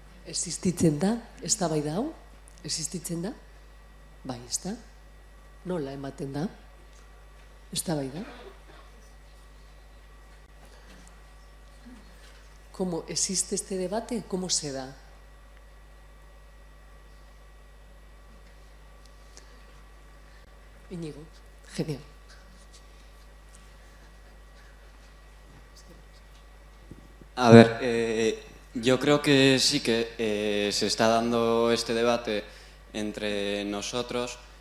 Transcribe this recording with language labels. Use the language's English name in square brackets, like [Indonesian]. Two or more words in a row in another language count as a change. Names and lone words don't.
[Basque] Existitzen da, eztabaida hau? Existitzen da? Bai, ezta? Nola ematen da? Eztabaida? [Spanish] ¿Cómo existe este debate? ¿Cómo se da? Íñigo, genial. A ver, yo creo que sí que se está dando este debate entre nosotros,